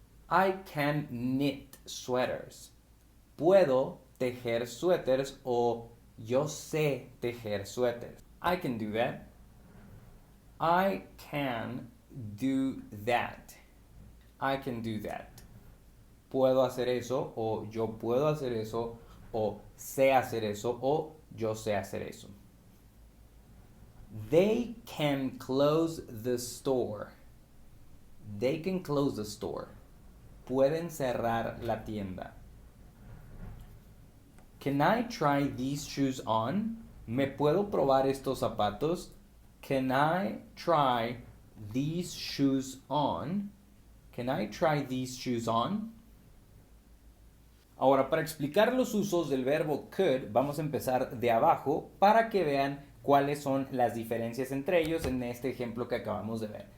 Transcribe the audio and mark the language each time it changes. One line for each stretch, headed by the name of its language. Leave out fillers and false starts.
English: I can knit sweaters.
Spanish: Puedo tejer suéteres o yo sé tejer suéteres.
English: I can do that. I can do that. I can do that.
Spanish: Puedo hacer eso o yo puedo hacer eso o sé hacer eso o yo sé hacer eso.
English: They can close the store. They can close the store.
Spanish: Pueden cerrar la tienda.
English: Can I try these shoes on?
Spanish: ¿Me puedo probar estos zapatos?
English: Can I try these shoes on? Can I try these shoes on?
Spanish: Ahora, para explicar los usos del verbo could, vamos a empezar de abajo para que vean cuáles son las diferencias entre ellos en este ejemplo que acabamos de ver.